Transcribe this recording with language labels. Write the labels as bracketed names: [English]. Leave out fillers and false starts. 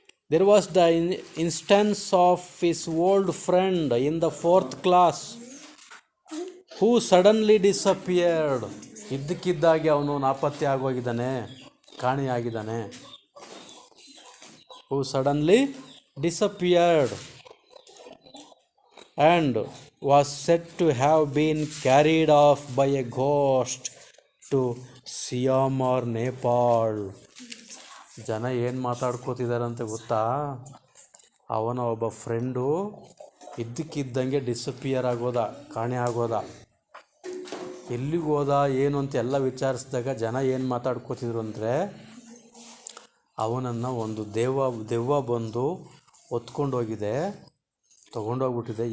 [English] There was the instance of his old friend in the 4th class who suddenly disappeared. [Kannada] ಇದ್ದಕ್ಕಿದ್ದಾಗೆ ಅವನು ನಾಪತ್ತೆ ಆಗೋಗಿದ್ದಾನೆ, ಕಾಣೆಯಾಗಿದ್ದಾನೆ. [English] Who suddenly disappeared and was said to have been carried off by a ghost to Siam or Nepal. [Kannada] ಜನ ಏನು ಮಾತಾಡ್ಕೋತಿದ್ದಾರಂತ ಗೊತ್ತಾ? ಅವನ ಒಬ್ಬ friend ಇದ್ದಕ್ಕಿದ್ದಂಗೆ disappear ಆಗೋದ, ಕಾಣೆ ಆಗೋದ. ಎಲ್ಲಿಗೋದ ಏನು ಅಂತ ಎಲ್ಲ ವಿಚಾರಿಸಿದಾಗ ಜನ ಏನು ಮಾತಾಡ್ಕೋತಿದ್ರು ಅಂದರೆ, ಅವನನ್ನು ಒಂದು ದೆವ್ವ ಬಂದು ಹೊತ್ಕೊಂಡೋಗಿದೆ, ತೊಗೊಂಡೋಗ್ಬಿಟ್ಟಿದೆ.